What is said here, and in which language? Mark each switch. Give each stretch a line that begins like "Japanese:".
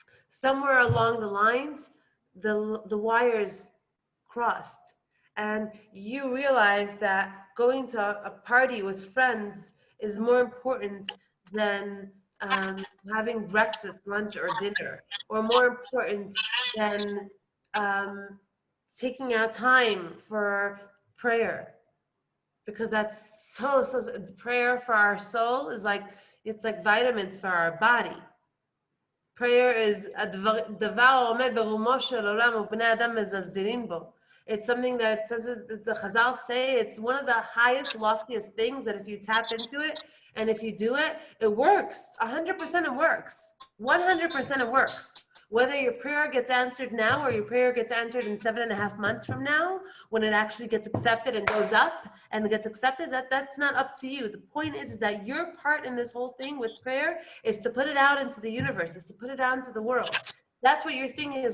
English: somewhere along the lines, the wires crossed, and you realize that going to a party with friends is more important than having breakfast, lunch, or dinner, or more important than um, taking out time for prayer, because that's prayer for our soul is like, it's like vitamins for our body. Prayer is
Hebrew: דבר עומד ברומו של עולם ובני אדם מזלזלים בו.
English: It's something that says, the Chazal say, it's one of the highest, loftiest things that if you tap into it and if you do it, it works. 100% it works. 100% it works. Whether your prayer gets answered now or your prayer gets answered in 7.5 months from now, when it actually gets accepted and goes up and gets accepted, that's not up to you. The point is that your part in this whole thing with prayer is to put it out into the universe, is to put it out into the world. That's what your thing is.